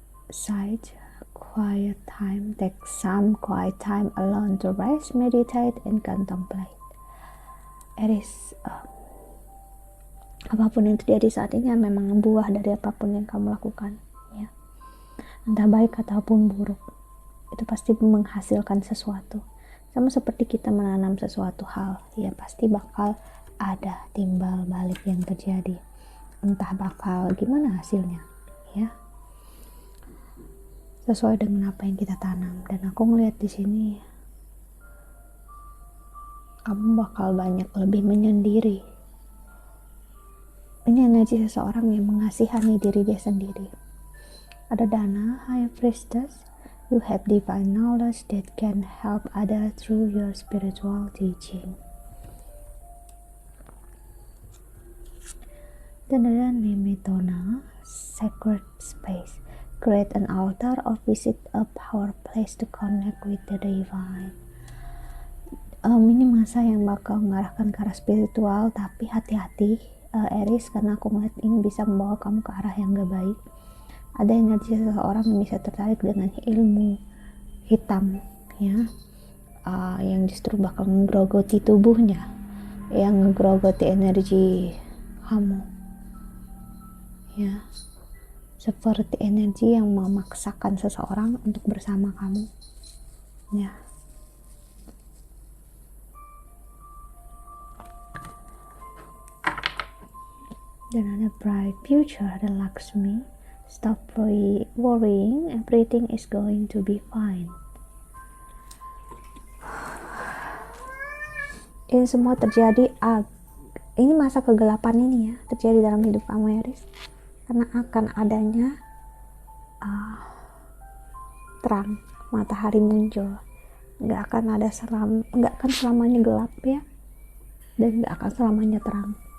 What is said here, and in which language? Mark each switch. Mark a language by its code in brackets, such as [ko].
[en] Sage, quiet time. Take some quiet time alone to rest, meditate, and contemplate. It is [id] apapun yang terjadi saat ini memang buah dari apapun yang kamu lakukan, ya, entah baik ataupun buruk, itu pasti menghasilkan sesuatu. Sama seperti kita menanam sesuatu hal, ya pasti bakal ada timbal balik yang terjadi, entah bakal gimana hasilnya, ya, sesuai dengan apa yang kita tanam. Dan aku ngeliat di sini kamu bakal banyak lebih menyendiri. Ini energi seseorang yang mengasihani diri dia sendiri. Ada Dana, High Priestess. [en] You have divine knowledge that can help others through your spiritual teaching. [id] Dan ada Nemetona, Sacred Space. [en] Create an altar or visit a power place to connect with the divine. [id] Ini masa yang bakal mengarahkan ke arah spiritual, tapi hati-hati Aries, karena aku melihat ini bisa membawa kamu ke arah yang gak baik. Ada energi seseorang yang bisa tertarik dengan ilmu hitam, ya, yang justru bakal menggerogoti tubuhnya, yang menggerogoti energi kamu, ya, seperti energi yang memaksakan seseorang untuk bersama kamu, ya. Dan ada [en] bright future, [id] the Lakshmi. [en] Stop worrying, everything is going to be fine. [id] Ini semua terjadi, ini masa kegelapan ini ya, terjadi dalam hidup kamu, Aries, karena akan adanya terang, matahari muncul. Nggak akan selamanya gelap, ya, dan nggak akan selamanya terang.